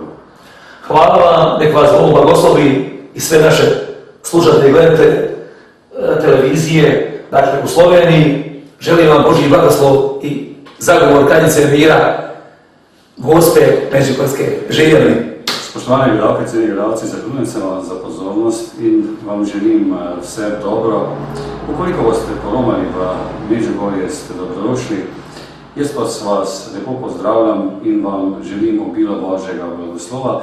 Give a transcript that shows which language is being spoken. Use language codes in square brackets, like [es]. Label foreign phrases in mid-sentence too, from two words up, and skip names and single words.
[hr] Hvala vam, nek vas Bog blagoslovi i sve naše slušatelje i gledate televizije, dakle u Sloveniji. Želim vam Božji blagoslov i zagovor Kraljice mira, Gospe Međugorske. Živjeli! [sl] Spoštovani gledalke, cijeni gledalci, zahvaljujem se vam za pozornost in vam želim vse dobro. Ukoliko boste poromali v Međugorje, ste dobrodošli. Jaz pa vas lepo pozdravljam in vam želim obilo Božjega blagoslova.